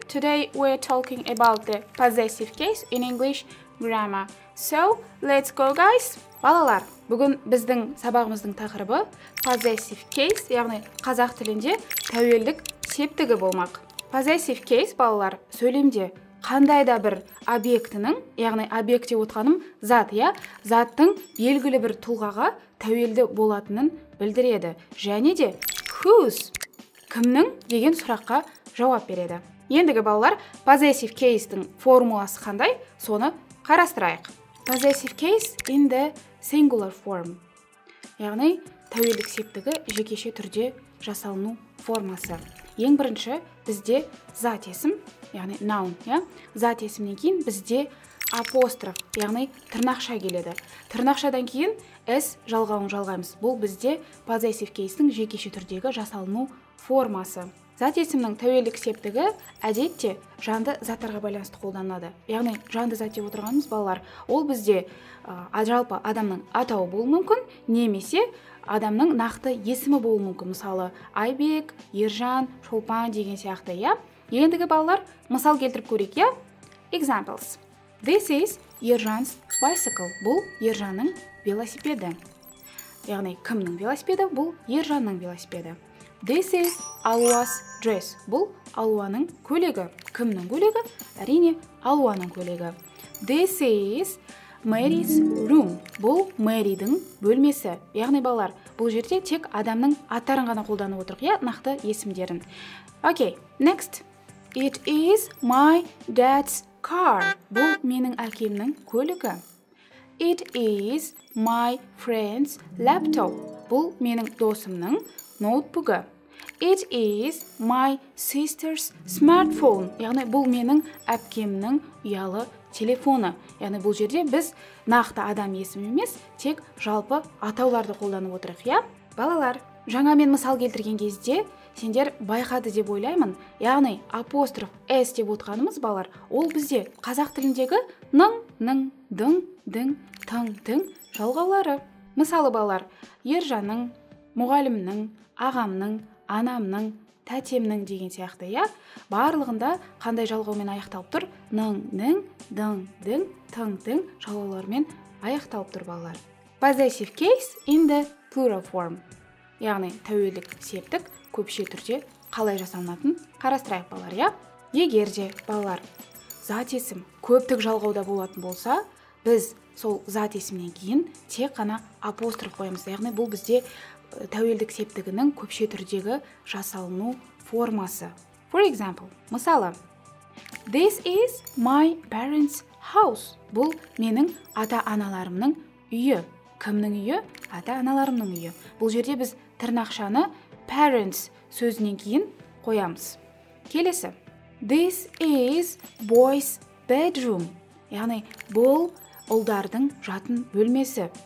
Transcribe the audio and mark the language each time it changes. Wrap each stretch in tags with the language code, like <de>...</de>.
<en>Today we're talking about the possessive case in English grammar. So, let's go guys.</en> <kk>Балалар, бүгін біздің сабағымыздың тақырыбы possessive case, яғни қазақ тілінде тәуелдік септігі болмақ. Possessive case, балалар, сөйлемде қандай да бір объектінің, яғни объект деп отқаным зат, заттың белгілі бір тұлғаға тәуелді болатынын білдіреді. Және де whose, кімнің деген сұраққа жауап береді. Ендігі балалар, possessive case'дің формуласы қандай, соны қарастырайық.</kk> <en>Possessive case in the singular form.</en> <kk>Яғни, тәуелдік септігі жекеше түрде жасалыну формасы. Ең бірінші бізде зат есім, яғни noun, зат есімнен кейін бізде апостроф, яғни тырнақша келеді. Тырнақшадан кейін s жалғауын жалғаймыз. Бұл бізде possessive case'дің жекеше түрдегі жасалыну формасы. Зат есімнің тәуелдік септігі әдетте жанды заттарға байланысты қолданылады. Яғни жанды зат деп отырғанымыз балалар, ол бізде жалпы адамның атауы болуы мүмкін, немесе адамның нақты есімі болуы мүмкін. Мысалы, Айбек, Ержан, Шолпан деген сияқты, Ендігі балалар, мысал келтіріп көрейік, Examples.</kk> <en>This is Ержан's bicycle.</en> <kk>Бұл Ержанның велосипеді. Яғни кімнің велосипеді? Бұл Ержанның велосипеді.</kk> <en>This is Алуа's dress.</en> <kk>Бұл Алуаның көйлегі. Кімнің көйлегі? Әрине, Алуаның көйлегі.</kk> <en>This is Mary's room.</en> <kk>Бұл Мэридің бөлмесі. Яғни балалар, бұл жерде тек адамның аттарын ғана қолданып отырық, нақты есімдерін.</kk> <en>Okay, next. It is my dad's car.</en> <kk>Бұл менің әкемнің көлігі.</kk> <en>It is my friend's laptop.</en> <kk>Бұл менің досымның ноутбугі.</kk> <en>It is my sister's smartphone.</en> <kk>Яғни бұл менің әпкемнің ұялы телефоны. Яғни бұл жерде біз нақты адам есімі емес, тек жалпы атауларды қолданып отырық, Балалар, жаңа мен мысал келтірген кезде сендер байқады деп ойлаймын. Яғни апостроф s деп отқанымыз балалар, ол бізде қазақ тіліндегі ның, дың, дың, тың жалғаулары. Мысалы балалар, Ержанның, мұғалімнің, ағамның, анамның, тәтемнің деген сияқты, барлығында қандай жалғаумен аяқталып тұр? Ның, дың, тың жалғаулармен аяқталып тұр балалар.</kk> <en>Possessive case in the plural form.</en> <kk>Яғни тәуелдік септік көпше түрде қалай жасалынатын қарастырайық балалар, Егер де балалар зат есім көптік жалғауда болатын болса, біз сол зат есімнен кейін тек қана апостроф қоямыз. Яғни бұл бізде тәуелдік септігінің көпше түрдегі жасалыну формасы.</kk> <en>For example,</en> <kk>мысалы,</kk> <en>This is my parents' house.</en> <kk>Бұл менің ата-аналарымның үйі. Кімнің үйі? Ата-аналарымның үйі. Бұл жерде біз тырнақшаны parents сөзінен кейін қоямыз. Келесі.</kk> <en>This is boys' bedroom.</en> <kk>Яғни бұл ұлдардың жатын бөлмесі.</kk>